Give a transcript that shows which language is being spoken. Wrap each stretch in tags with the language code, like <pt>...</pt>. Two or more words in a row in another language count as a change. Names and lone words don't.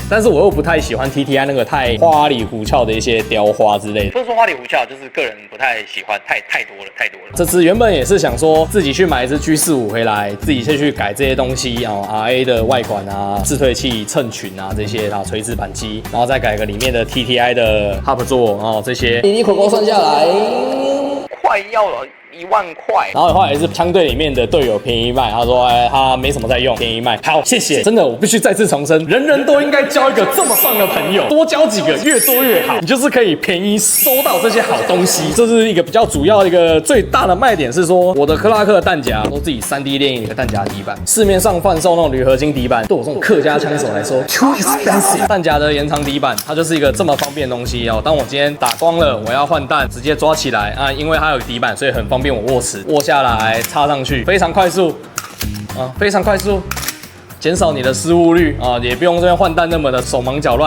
<zh>但是我又不太喜歡 TTI 那個太花裡胡俏的一些雕花之類的。不是說花裡胡俏，就是個人不太喜歡，太多了。這支原本也是想說自己去買一支 G45回來，自己去改這些東西啊，RA 的外管啊、自退器、襯裙啊这些，然後垂直扳机，然後再改個裡面的 TTI 的 Hub 座，然後這些，你口口算下來，快要了1萬塊。然後的話也是槍隊裡面的隊友便宜賣，他說他沒什麼在用，便宜賣。好，謝謝。真的，我必須再次重申，人人都應該交一個這麼棒的朋友，多交幾個，越多越好。你就是可以便宜收到這些好東西，這是一個比較主要的一個最大的賣點是說，我的克拉克的彈夾都自己3D 列印一個彈夾底板，市面上販售那種鋁合金底板，对我這種客家槍手來說</zh> <en>too expensive。</en> <zh>彈夾的延長底板，它就是一個這麼方便的東西哦。當我今天打光了，我要換彈，直接抓起來啊，因為它有底板，所以很方便我握持，握下来插上去，非常快速啊，非常快速。减少你的失誤率啊，也不用这邊換彈那麼的手忙腳亂。</zh>